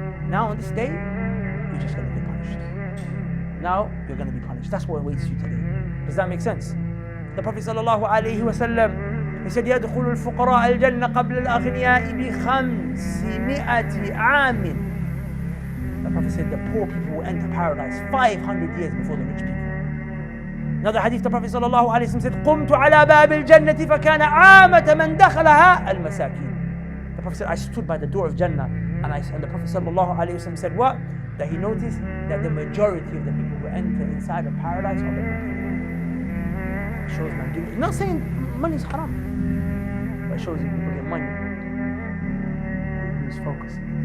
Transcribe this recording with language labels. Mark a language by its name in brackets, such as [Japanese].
[English] Now on this day, you're just going to be punished. Now you're going to be punished. That's what awaits you today. Does that make sense? The Prophet sallallahu alaihi wasallam, he said, [Arabic] يدخل الفقراء الجنة قبل الأغنياء ب500 عام. [English] The Prophet said the poor people will enter paradise 500 years before the rich people. Another hadith, the Prophet sallallahu alaihi wasallam said, [Arabic] قمت على باب الجنة فكان عامة من دخلها المساكين. [English] The Prophet said, I stood by the door of Jannah, and the Prophet sallallahu alaihi wasallam said what? That he noticed that the majority of the people who enter inside of paradise are the poor. It shows man doing it. Not saying money is haram, but it shows you people get money. They lose focus.